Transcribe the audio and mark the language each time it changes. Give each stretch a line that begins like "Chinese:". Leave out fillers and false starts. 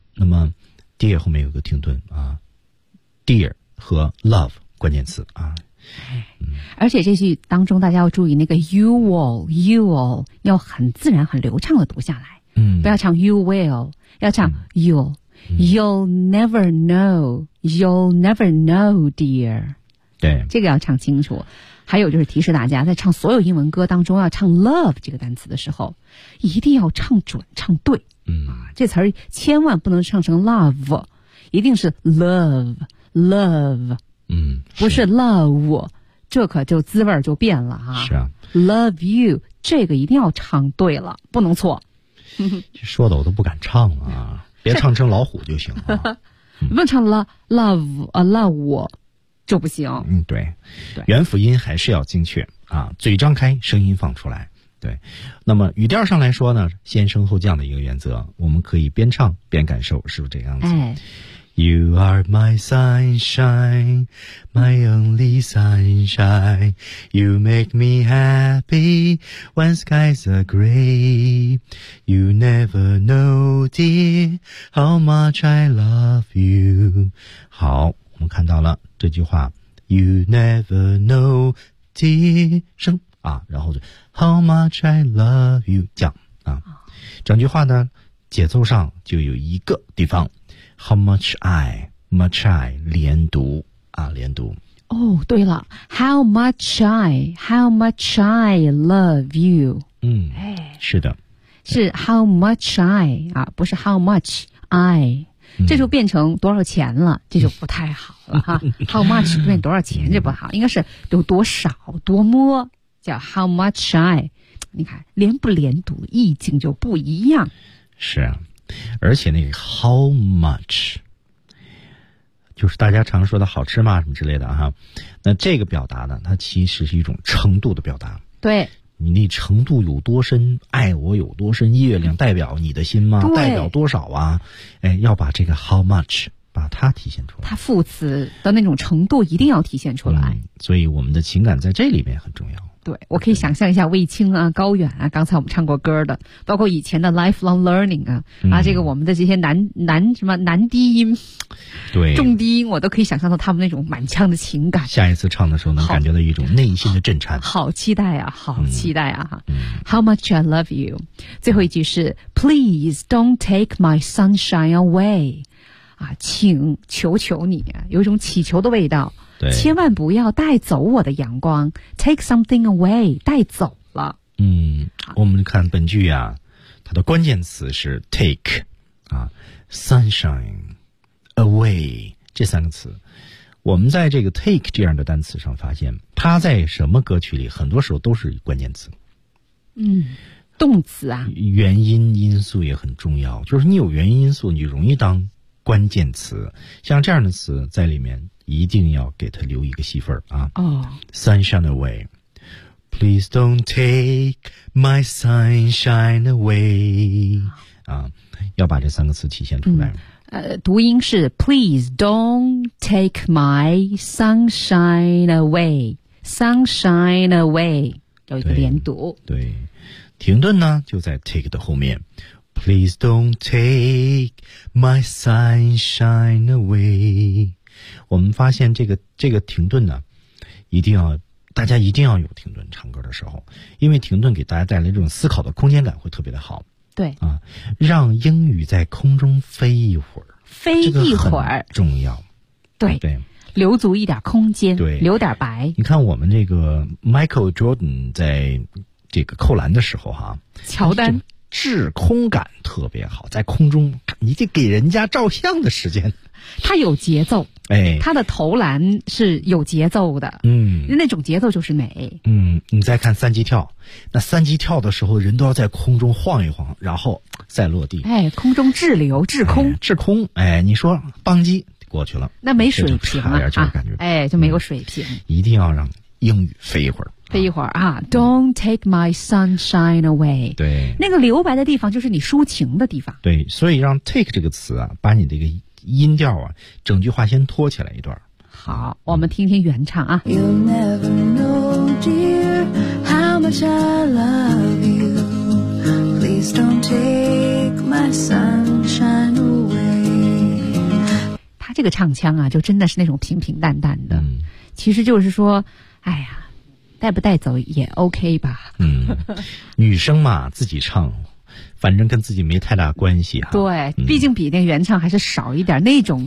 Chinese: 那么 dear 后面有个停顿啊， dear 和 love 关键词啊。而且这句当中大家要注意那个
English: you will, you will
Chinese: 要很自然很流畅的读下来，嗯，不要唱
English: you will,
Chinese: 要唱
English: you、嗯、you'll never know, you'll never know dear,
Chinese: 对，这个要唱清楚。还有就是提示大家，在唱所有英文歌当中要唱 love 这个单词的时候一定要唱准唱对，嗯，这词儿千万不能唱成 love, 一定是 love, love, 嗯，不是 love, 这可就滋味就变了啊。是啊，
English: love you
Chinese: 这个一定要唱对了，不能错。说的我都不敢唱啊，别唱成老虎就行了、啊。问、嗯、唱 love 啊 love 我就不行。嗯，对，元辅音还是要精确啊，嘴张开，声音放出来。对，那么语调上来说呢，先升后降的一个原则，我们可以边唱边感受，是不是这样子？哎。
English: You are my sunshine, my only sunshine. You make me happy when skies are gray. You never know, dear, how much I love you.
Chinese: 好，我们看到了这句话。
English: You never know, dear,
Chinese: 声啊，然后就
English: how much I love you,
Chinese: 降啊。整句话呢，节奏上就有一个地方。
English: How much I, much I,
Chinese: 连读啊，连读。哦，对了
English: ，How much I, how much I love you。嗯，哎，
Chinese: 是的，
English: 是 How much I 啊，
Chinese: 不是
English: How much I，、嗯、
Chinese: 这就变成多少钱了，这就不太好了哈。How much 变成多少钱这不好，应该是有多少多么叫
English: How much I。
Chinese: 你看连不连读，意境就不一样。是啊。而且那个 how much 就是大家常说的好吃吗什么之类的哈，那这个表达呢它其实是一种程度的表达，对，你那程度有多深，爱我有多深，月亮代表你的心吗，代表多少啊，哎，要把这个 how much 把它体现出来，它副词的那种程度一定要体现出来、嗯、所以我们的情感在这里面很重要。对，我可以想象一下卫青啊高远啊刚才我们唱过歌的，包括以前的 lifelong learning 啊、嗯、啊这个我们的这些男什么男低音，对，重低音，我都可以想象到他们那种满腔的情感，下一次唱的时候能感觉到一种内心的震颤。好期待啊、
English: 嗯、How much I love you。
Chinese: 最后一句是
English: Please don't take my sunshine away
Chinese: 啊，请求求你，有一种祈求的味道，对，千万不要带走我的阳光，
English: take something away,
Chinese: 带走了。嗯，我们看本句啊，它的关键词是 take, 啊 sunshine, away, 这三个词。我们在这个 take 这样的单词上发现，它在什么歌曲里很多时候都是关键词。嗯，动词啊。原因因素也很重要，就是你有原因因素你就容易当关键词。像这样的词在里面一定要给他留一个戏份啊、 oh.
English: Sunshine away, Please don't take my sunshine away、啊、
Chinese: 要把这三个词体现出来、
English: 嗯、
Chinese: 读音是
English: Please don't take my sunshine away, Sunshine away,
Chinese: 有一个连读。对，停顿呢就在 take 的后面。
English: Please don't take my sunshine away。
Chinese: 我们发现这个停顿呢，一定要大家一定要有停顿唱歌的时候，因为停顿给大家带来这种思考的空间感会特别的好。对啊，让英语在空中飞一会儿，飞一会儿，这个、重要。对、啊、对，留足一点空间，对，留点白。你看我们这个 Michael Jordan 在这个扣篮的时候哈、啊，乔丹。滞空感特别好，在空中你得给人家照相的时间，他有节奏，哎，他的投篮是有节奏的，嗯，那种节奏就是美。嗯，你再看三级跳，那三级跳的时候人都要在空中晃一晃然后再落地，哎，空中滞留，滞空、哎、滞空，哎，你说邦机过去了那没水平了，就感觉、啊、哎，就没有水平、嗯、一定要让英语飞一会儿，飞一会儿啊
English: ！Don't take my sunshine away。
Chinese: 对，那个留白的地方就是你抒情的地方。对，所以让 take 这个词啊，把你这个音调啊，整句话先拖起来一段。好，我们听听原唱啊。
English: You'll never know, dear, how much I love you. Please don't take my sunshine away.
Chinese: 这个唱腔啊，就真的是那种平平淡淡的。嗯、其实就是说，哎呀，带不带走也 OK 吧。嗯，女生嘛，自己唱。反正跟自己没太大关系哈。对、嗯、毕竟比那原唱还是少一点，那种